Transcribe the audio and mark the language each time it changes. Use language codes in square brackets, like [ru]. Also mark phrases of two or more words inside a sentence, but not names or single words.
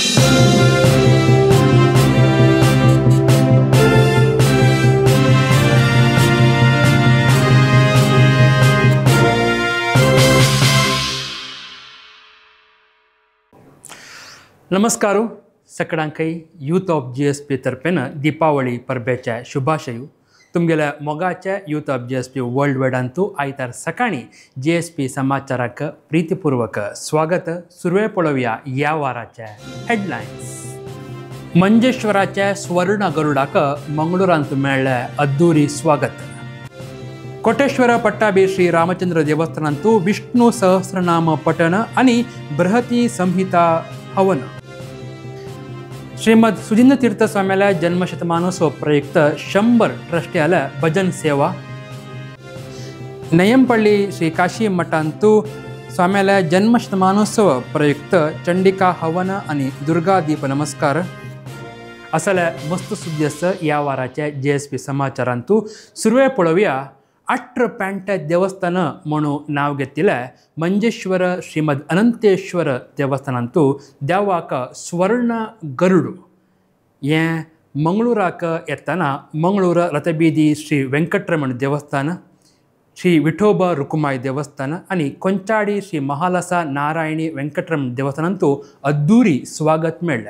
[kok] नमस्कार सगळ्यांकय यूथ ऑफ GSP तर्फेन दीपावली परबेच्या शुभाशयू तुमगेल्या मोगाच्या यूथ ऑफ GSP वर्ल्ड वायडांतू आयतार सकाळी GSP समाचाराक प्रीतीपूर्वक स्वागत. सुरवे पळोवया या वाराचे हेडलायन्स. मंजेश्वराच्या स्वर्ण गरुडाक मंगळूरांत मेळ्ळे अद्दुरी स्वागत. कोटेश्वर पट्टाभी श्री रामचंद्र देवस्थानांतू विष्णु सहस्रनाम पठण आणि बृहती संहिता हवन. श्रीमद सुधींद्र तीर्थ स्वाम्याला जन्मशतमानोत्सव प्रयुक्त 100 ट्रस्ट्याला भजन सेवा. नयंपल्ली श्री काशी मठांतू स्वाम्याला जन्मशतमानोत्सव प्रयुक्त चंडिका हवन आणि दुर्गा दीप नमस्कार. असल्या मस्त सुद्दी आसा या वाराच्या GSP समाचारांतू. सुरवे पळोवया. 8 पेंटे देवस्थान म्हणून नाव घेतिल्ले मंजेश्वर श्रीमद अनंतेश्वर देवस्थानांतू देवाक स्वर्ण गरुड हे मंगळूराक येताना मंगळूर रथबीदी श्री वेंकटरमण देवस्थान, श्री विठोबा रुकुमाई देवस्थान आणि कोंचाडी श्री महालसा नारायणी वेंकटरमण देवस्थानांतू अद्दुरी स्वागत मेळ्ळे.